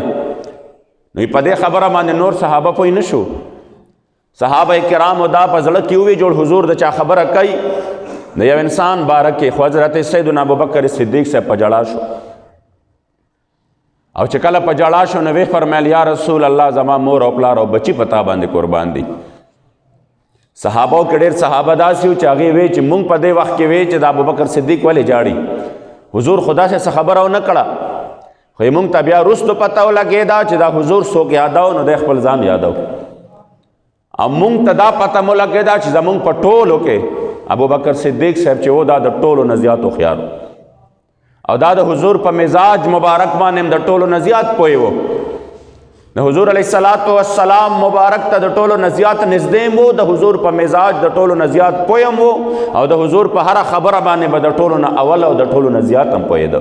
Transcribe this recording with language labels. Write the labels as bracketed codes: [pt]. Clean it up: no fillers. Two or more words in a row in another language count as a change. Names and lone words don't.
[ps] نو په دې خبره باندې نور صحابه پوه نه شو، صحابه کرامو دا په زړه کې ووی جوړ حضور د چا خبره کوي د یو انسان باره کې، خو حضرت سیدنا ابوبکر صدیق صاحب په جړا شو او چې کله په جړا شو نو وی فرمیل [ar] یا رسول الله [ps] زما مور او پلار او بچی پتا باندې قربان دي. صحابو کې ډېر صحابه داسې وو چې هغې وی چې مونږ په دې وخت کې وی چې د ابوبکر صدیق ولې جاړي، حضور خدا سے څه خبره ونه کړه، خو مونږ ته بیا وروستو پته ولګېده چې دا حضور څوک یادو نو دی خپل ځان یادو، او مونږ ته دا پته مو لګېده چې زمونږ په ټولو کې ابوبکر صدیق صاحب چې و دا د ټولو نه زیات هوښیار او دا د حضور په مزاج مبارک باندې د ټولو نه زیات پوه و، د حضور [ar] علیه السلام [ps] مبارک ته د ټولو نه زیات نږدې و، د حضور په مزاج د ټولو نه زیات پوه هم و او د حضور په هره خبره باندې به د ټولو نه اول او د ټولو نه زیات هم پوهېده.